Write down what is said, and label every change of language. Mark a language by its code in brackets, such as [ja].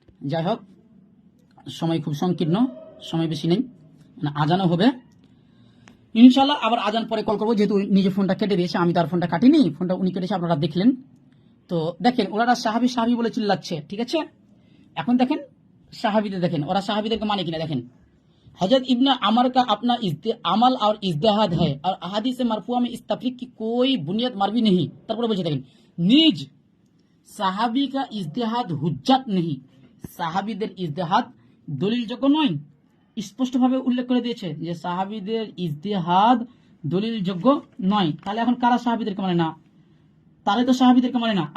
[bn] যাই হোক, সময় খুব সংকীর্ণ, সময় বেশি নেই, মানে আজানও হবে ইনশাল্লাহ। আবার আজান পরে কল করবো, যেহেতু নিজে ফোনটা কেটে দিয়েছে, আমি তার ফোনটা কাটিনি, ফোনটা উনি কেটেছে, আপনারা দেখলেন। তো দেখেন ওনারা সাহাবি বলে চিল্লাচ্ছে, ঠিক আছে। এখন দেখেন সাহাবিদের, দেখেন ওরা সাহাবিদেরকে মানে কিনা দেখেন। [hi] हजरत इब्न अमर का अपना अमल और इज्तिहाद है और अहादीस मरफुआ में इस तफरीक की कोई बुनियाद मरवी नहीं। [bn] তারপরে বলছে দেখেন, নিজ সাহাবী [hi] का इज्तिहाद हुज्जत नहीं, [bn] সাহাবীদের ইজতিহাদ দলিলযোগ্য নয়। স্পষ্টভাবে উল্লেখ করে দিয়েছে যে সাহাবীদের ইজতিহাদ দলিলযোগ্য নয়। তাহলে এখন কারা সাহাবীদেরকে মানে না? তাহলে তো সাহাবীদেরকে মানে না।